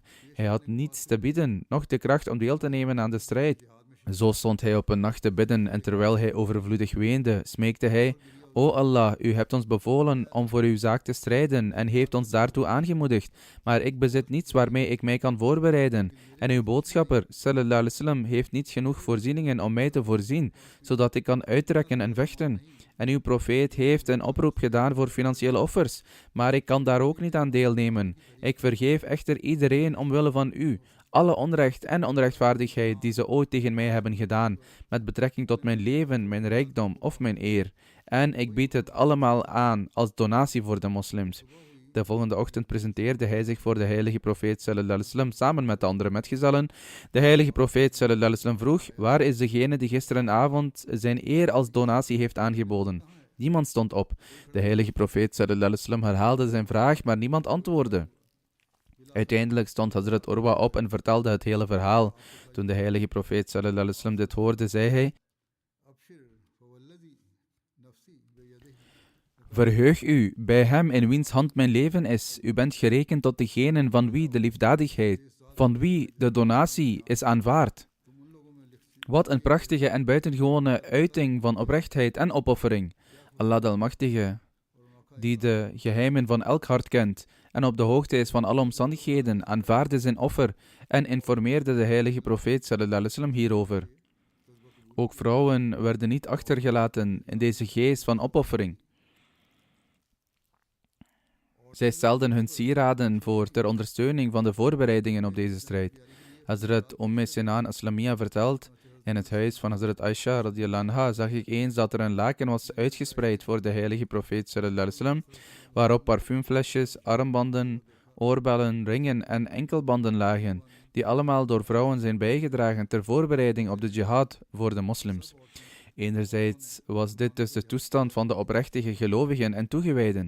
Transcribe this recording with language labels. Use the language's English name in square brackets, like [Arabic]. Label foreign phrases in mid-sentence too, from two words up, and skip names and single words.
[Dutch] Hij had niets te bieden, noch de kracht om deel te nemen aan de strijd. Zo stond hij op een nacht te bidden en terwijl hij overvloedig weende, smeekte hij: O Allah, u hebt ons bevolen om voor uw zaak te strijden en heeft ons daartoe aangemoedigd, maar ik bezit niets waarmee ik mij kan voorbereiden. En uw boodschapper, [Arabic] صلى الله عليه وسلم, [Dutch] heeft niet genoeg voorzieningen om mij te voorzien, zodat ik kan uittrekken en vechten. En uw profeet heeft een oproep gedaan voor financiële offers, maar ik kan daar ook niet aan deelnemen. Ik vergeef echter iedereen omwille van u, alle onrecht en onrechtvaardigheid die ze ooit tegen mij hebben gedaan, met betrekking tot mijn leven, mijn rijkdom of mijn eer. En ik bied het allemaal aan als donatie voor de moslims. De volgende ochtend presenteerde hij zich voor de heilige profeet [Arabic] صلى الله عليه وسلم [Dutch] samen met de andere metgezellen. De heilige profeet [Arabic] صلى الله عليه وسلم [Dutch] vroeg: waar is degene die gisterenavond zijn eer als donatie heeft aangeboden? Niemand stond op. De heilige profeet [Arabic] صلى الله عليه وسلم [Dutch] herhaalde zijn vraag, maar niemand antwoordde. Uiteindelijk stond Hazrat Urwa op en vertelde het hele verhaal. Toen de heilige profeet [Arabic] صلى الله عليه وسلم [Dutch] dit hoorde, zei hij: verheug u bij hem in wiens hand mijn leven is. U bent gerekend tot degenen van wie de liefdadigheid, van wie de donatie is aanvaard. Wat een prachtige en buitengewone uiting van oprechtheid en opoffering. Allah de Almachtige, die de geheimen van elk hart kent en op de hoogte is van alle omstandigheden, aanvaarde zijn offer en informeerde de heilige profeet [Arabic] صلى الله عليه وسلم [Dutch] hierover. Ook vrouwen werden niet achtergelaten in deze geest van opoffering. Zij stelden hun sieraden voor ter ondersteuning van de voorbereidingen op deze strijd. Hazrat Sinan Aslamia vertelt: in het huis van Hazrat Aisha [Arabic] رضي الله عنها [Dutch] zag ik eens dat er een laken was uitgespreid voor de heilige profeet [Arabic] صلى الله عليه وسلم, [Dutch] waarop parfumflesjes, armbanden, oorbellen, ringen en enkelbanden lagen, die allemaal door vrouwen zijn bijgedragen ter voorbereiding op de jihad voor de moslims. Enerzijds was dit dus de toestand van de oprechtige gelovigen en toegewijden.